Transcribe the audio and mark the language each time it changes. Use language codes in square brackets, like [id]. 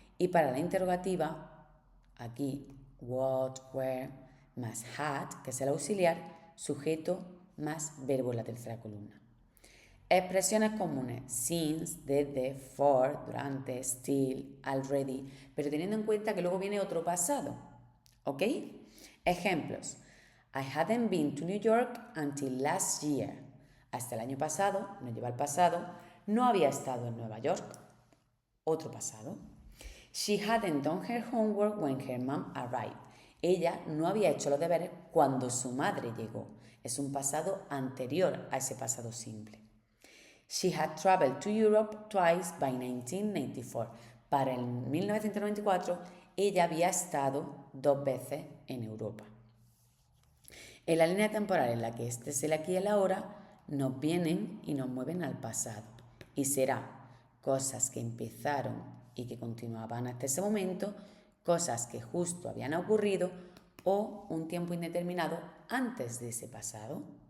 [es] Y para la interrogativa, aquí what, where, más had, que es el auxiliar, sujeto más verbo en la tercera columna. Expresiones comunes, since, desde, for, durante, still, already, pero teniendo en cuenta que luego viene otro pasado, ¿ok? Ejemplos. [en] I hadn't been to New York until last year. [es] Hasta el año pasado, nos lleva al pasado, no había estado en Nueva York. Otro pasado. [en] She hadn't done her homework when her mom arrived. [es] Ella no había hecho los deberes cuando su madre llegó. Es un pasado anterior a ese pasado simple. [en] She had traveled to Europe twice by 1994. [es] Para el 1994, ella había estado 2 veces en Europa. En la línea temporal en la que este es el aquí y el ahora, nos vienen y nos mueven al pasado. Y será cosas que empezaron y que continuaban hasta ese momento, cosas que justo habían ocurrido o un tiempo indeterminado antes de ese pasado.